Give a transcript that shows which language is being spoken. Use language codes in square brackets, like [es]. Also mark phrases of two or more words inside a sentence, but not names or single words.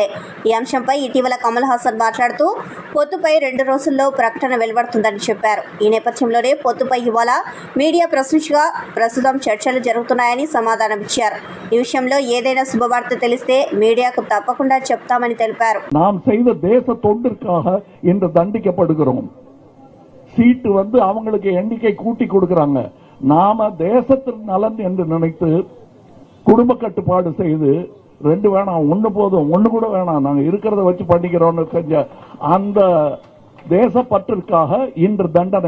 [te] ఈ అంశంపై ఇటీవల కమల్ హాసన్ మాట్లాడుతూ పొత్తుపై 2 రోజుల్లో ప్రకటన వెలువడుతుందని చెప్పారు. ఈ నేపథ్యంలోనే పొత్తుపై ఇవాళ మీడియా ప్రశ్నించగా ప్రస్తుతం చర్చలు జరుగుతున్నాయని సమాధానమిచ్చారు. ఈ విషయంలో ఏదైనా శుభవార్త తెలిస్తే మీడియాకు తప్పకుండా చెప్తామని తెలిపారు. [ta] சீட்டு அவங்களுக்கு எண்ணிக்கை கூட்டி கொடுக்கறாங்க. நாம தேசத்தின் நலன் என்று நினைத்து குடும்ப கட்டுப்பாடு செய்து 2 வேணாம், 1 போதும், 1 கூட வேணாம், நாங்க இருக்கிறத வச்சு பண்ணிக்கிறோம்னு செஞ்ச அந்த தேசப்பற்றிற்காக இன்று தண்டனை.